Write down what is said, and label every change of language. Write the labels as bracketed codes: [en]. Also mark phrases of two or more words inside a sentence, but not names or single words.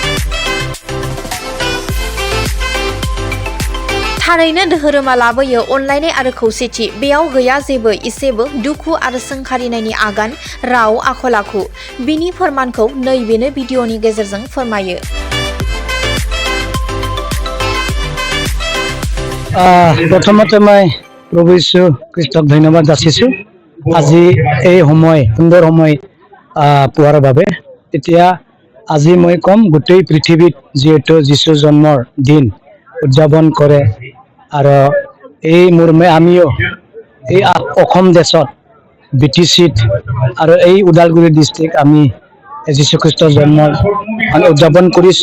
[brx] थारैनो धोरोमा लाबोयो अनलायनाय आरो खौसेथि। बेयाव गैया जेबो इसेबो दुखु आरो सोंखारिनायनि आगान, राव, आखल आखु। बिनि फोरमानखौ नैबेनो भिडिअनि गेजेरजों फोरमायो। [as] প্ৰথমতে মই প্ৰভু যীশু খ্ৰীষ্টক ধন্যবাদ জাচিছো আজি এই সময় সুন্দৰ সময় পোৱাৰ বাবে। এতিয়া আজি মই কম গোটেই পৃথিৱীত যিহেতু যিশু জন্মৰ দিন উদযাপন কৰে আৰু এই মৰ্মে আমিও এই অসম দেশত BTCত আৰু এই ওদালগুৰি ডিষ্ট্ৰিক্ট আমি যীশু খ্ৰীষ্টৰ জন্ম উদযাপন কৰিছো।